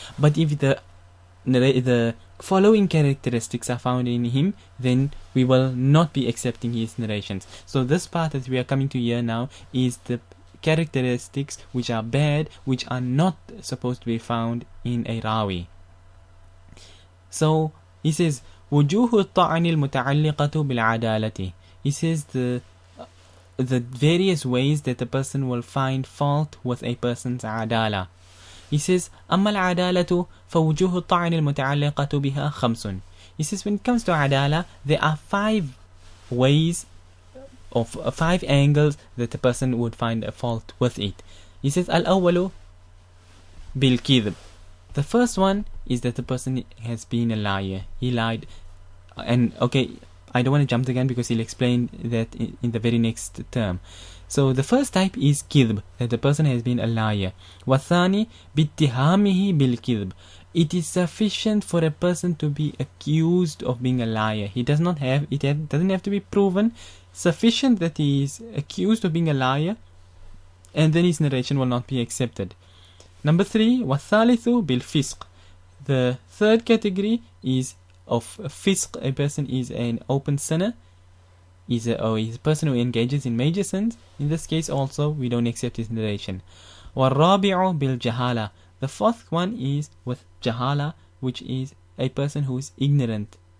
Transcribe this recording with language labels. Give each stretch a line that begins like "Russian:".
English: But if the following characteristics are found in him, then we will not be accepting his narrations. So this part that we are coming to here now is the characteristics which are bad, which are not supposed to be found in a rawi. So he says
Arabic: وجوه الطعن المتعلقة بالعدالة.
English: He says the various ways that a person will find fault with a person's adala. He says
Arabic: أما العدالة فوجوه الطعن المتعلقة بها خمس.
English: He says when it comes to adala, there are 5 ways of 5 angles that a person would find a fault with it. He says
Arabic: الأول بالكذب.
English: The first one is that the person has been a liar. He lied. And okay, I don't want to jump again because he'll explain that in the very next term. So the first type is kidb, that the person has been a liar.
Arabic: وَالثَّانِي بِاتِّهَامِهِ بِالْكِذْب.
English: It is sufficient for a person to be accused of being a liar. It doesn't have to be proven. Sufficient that he is accused of being a liar, and then his narration will not be accepted. Number 3,
Arabic: وَالثَّالِثُ بِالْفِسْقِ.
English: The third category is of fisq. A person is an open sinner, he's a person who engages in major sins. In this case also, we don't accept his narration.
Arabic: وَالرَّابِعُ بِالْجَهَالَةِ.
English: The fourth one is with jahala, which is a person who is ignorant.